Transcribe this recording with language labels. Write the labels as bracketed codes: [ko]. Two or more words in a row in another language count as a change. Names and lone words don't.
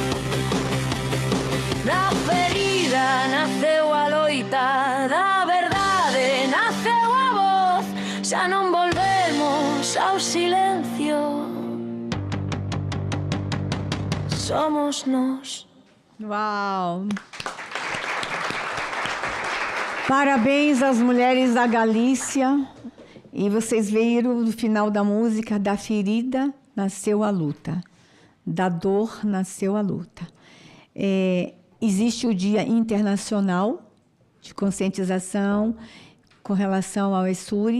[gl] Da ferida naceu a loita, da verdade naceu a voz, xa non volvemos ao silencio. Somos nós. [pt] Uau! Parabéns às mulheres da Galícia. E vocês viram no final da música, da ferida nasceu a luta, da dor nasceu a luta. Existe o Dia Internacional de Conscientização com relação ao ESURE.